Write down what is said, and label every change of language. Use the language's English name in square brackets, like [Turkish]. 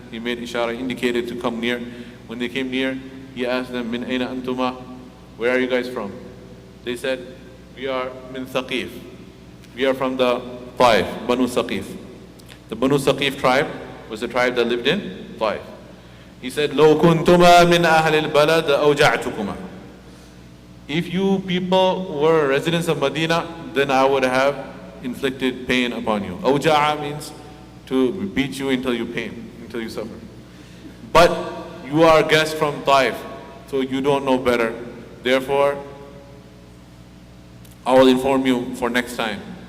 [English] He made ishara, indicated to come near. When they came near, he asked them, [Arabic] Min aina antuma? [English] Where are you guys from? They said, we are min Thaqif. We are from the Taif, Banu Thaqif. The Banu Thaqif tribe was the tribe that lived in Taif. [Arabic] He said, لو كنتما من أهل البلد أوجعتكما. [English] If you people were residents of Medina, then I would have inflicted pain upon you. Awja'a means to beat you until you suffer. But you are guests from Taif, so you don't know better. Therefore, I will inform you for next time.